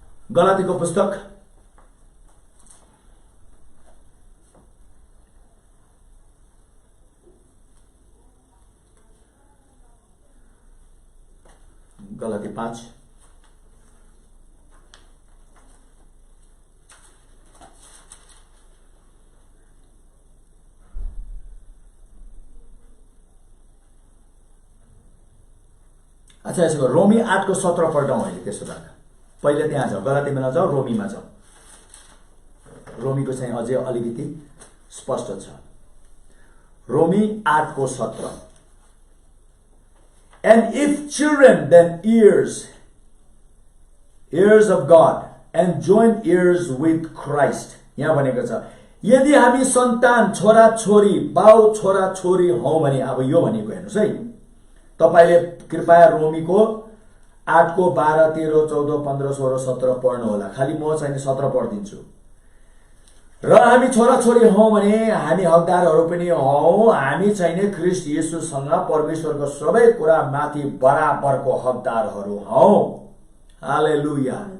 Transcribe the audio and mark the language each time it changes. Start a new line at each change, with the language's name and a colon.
Nepali: गलातीको पुस्तक गलाती 5 अच्छा यसो रोमी 8 को 17 पढौँ अहिले। त्यसो भए पहिले त्यहाँ जाउँ, गलातीमा नजाउँ, रोमीमा जाउँ। रोमीको चाहिँ अझै अलिकति स्पष्ट छ। रोमी 8 को 17,
English: and if children then heirs of God and joint heirs with Christ।
Nepali: यहाँ भनेको छ यदि हामी सन्तान छोरा छोरी बाउ छोरा छोरी हौ भने, अब यो भनेको हेर्नुस् है, तपाईले कृपया रोमीको 8 को 12, 13, 14, 15, 16, 17 पढ्नु होला। खाली म चाहिँ 17 पढिदिन्छु। र हामी छोरा छोरी हौ भने हामी हकदारहरू पनि हौ, हामी चाहिँ ख्रीष्ट येशूसँग परमेश्वरको सबै कुरा माथि बराबरको हकदारहरू हौ। हालेलुया।